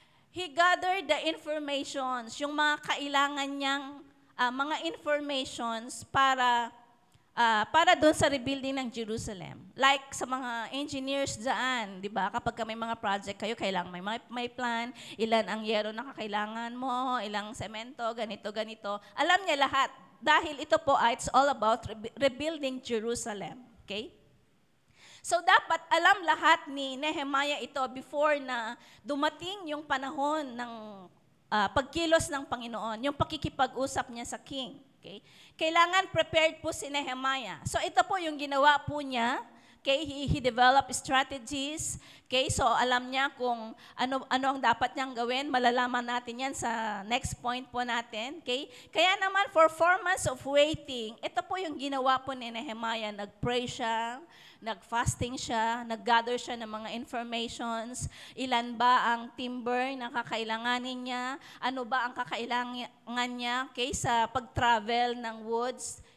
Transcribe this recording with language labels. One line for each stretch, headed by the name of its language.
English: he gathered the informations,
Filipino: yung mga kailangan niyang mga informations para doon sa rebuilding ng Jerusalem. Like sa mga engineers dyan, di ba? Kapag may mga project kayo, kailangan may plan, ilan ang yero na kakailangan mo, ilang semento, ganito. Alam niya lahat. Dahil ito po,
English: it's all about rebuilding Jerusalem. Okay?
Filipino: So dapat alam lahat ni Nehemiah ito before na dumating yung panahon ng pagkilos ng Panginoon, yung pakikipag-usap niya sa king.
English: Okay?
Filipino: Kailangan prepared po si Nehemiah. So ito po yung ginawa po niya.
English: Okay? He developed strategies. Okay?
Filipino: So alam niya kung ano ang dapat niyang gawin. Malalaman natin yan sa next point po natin.
English: Okay?
Filipino: Kaya naman
English: for 4 months of waiting,
Filipino: ito po yung ginawa po ni Nehemiah. Nag-pray siya, nag-fasting siya, nag-gather siya ng mga informations, ilan ba ang timber na kakailanganin niya, ano ba ang kakailangan niya, okay, sa pag-travel ng woods.